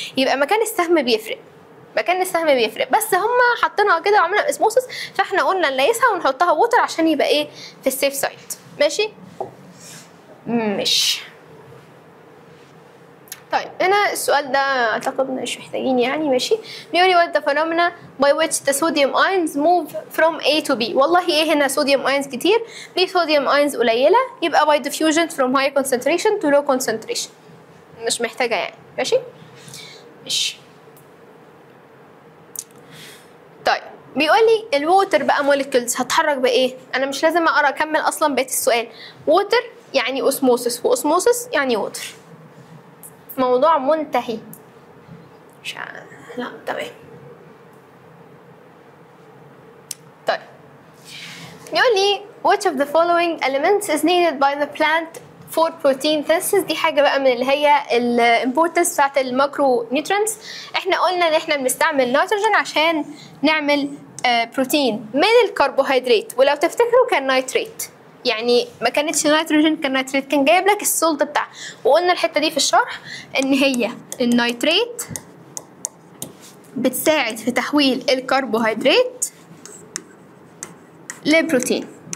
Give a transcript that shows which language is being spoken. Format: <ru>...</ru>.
<ar>يبقى مكان السهم بيفرق، مكان السهم بيفرق، بس هما حاطينها كده وعملنا اسموسس، فاحنا قلنا نلاقيها ونحطها ووتر عشان يبقى ايه في السيف سايد. ماشي؟ مش طيب هنا السؤال ده اعتقد مش محتاجين يعني. ماشي، بيقول لي</ar> <en>what the phenomena by which the sodium ions move from A to B.</en> <ar>والله ايه هنا</ar> <en>sodium ions</en> <ar>كتير، ليه</ar> <en>sodium ions</en> <ar>قليله؟ يبقى</ar> <en>by diffusion from high concentration to low concentration.</en> <ar>مش محتاجه يعني. ماشي؟ ماشي. طيب بيقول لي الووتر بقى موليكيولز هتحرك بايه؟ انا مش لازم اقرا اكمل اصلا بقيه السؤال. ووتر يعني اوسموسس، واوسموسس يعني ووتر. موضوع منتهي. لا تمام. طيب يقول لي</ar> <en>which of the following elements is needed by the plant for protein synthesis.</en> <ar>دي حاجه بقى من اللي هي الامبورتنس بتاعت الماكرو نيوترينتس. احنا قلنا ان احنا بنستعمل نيتروجين عشان نعمل بروتين من الكربوهيدرات، ولو تفتكروا كان نيتريت، يعني ما كانتش نيتروجين، كان نيتريت، كان جايب لك السولت بتاعها. وقلنا الحته دي في الشرح ان هي النيتريت بتساعد في تحويل الكربوهيدرات لبروتين.</ar>